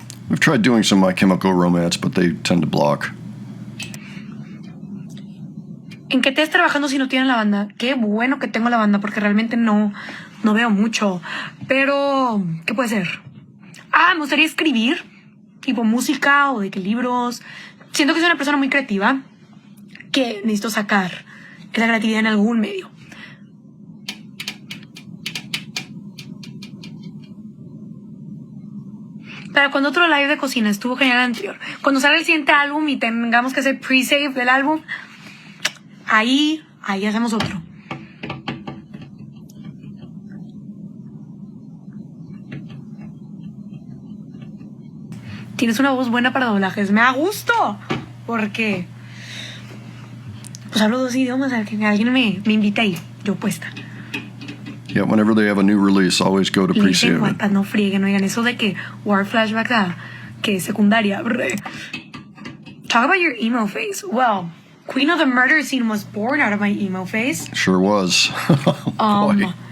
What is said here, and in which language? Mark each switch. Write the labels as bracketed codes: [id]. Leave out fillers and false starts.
[en] We've tried doing some My Chemical Romance, but they tend to block. [es] ¿En qué te estás trabajando si no tienen la banda? Qué bueno que tengo la banda porque realmente no veo mucho. Pero, ¿qué puede ser? Me gustaría escribir, tipo música o de que libros. Siento que soy una persona muy creativa que necesito sacar esa creatividad en algún medio. Para cuando otro live de cocina estuvo genial el anterior. Cuando salga el siguiente álbum y tengamos que hacer pre-save del álbum, ahí hacemos otro. Tienes una voz buena para doblajes. Me da gusto. Porque pues hablo 2 idiomas. Alguien me invita ahí. Yo puesta. [en] Yeah, whenever they have a new release, always go to [es] Y dicen, [en] pre-save it. [es] guapas, no frieguen. Oigan, eso de que War Flashback que secundaria. [en] Talk about your emo phase. Well, Queen of the Murder Scene was born out of my emo phase. Sure was. Boy.